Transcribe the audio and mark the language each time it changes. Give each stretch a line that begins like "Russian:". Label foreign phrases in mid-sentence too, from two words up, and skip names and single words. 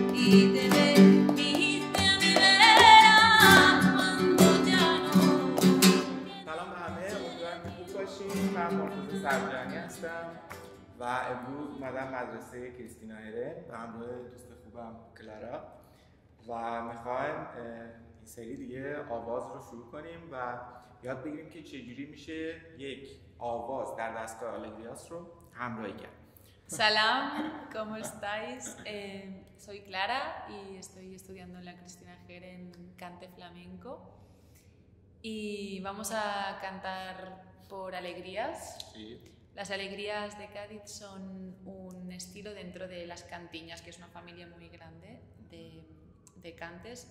Spanish: y te viniste a mi vera cuando ya no.
Persian: سلام به همه، امیدوارم که خوب باشین. من مرتضی سرجانی هستم و امروز اومدم مدرسه کریستینا هرن به همراه دوست خوبم کلارا و میخوایم این سری دیگه آواز رو شروع کنیم و یاد بگیریم که چجوری میشه یک آواز در دستگاه آلگریاس رو همراهی کرد.
Spanish: Salam, ¿cómo estáis? Soy Clara y estoy estudiando en la Cristina Jer en cante flamenco y vamos a cantar por alegrías. Sí. Las alegrías de Cádiz son un estilo dentro de las cantiñas, que es una familia muy grande de cantes.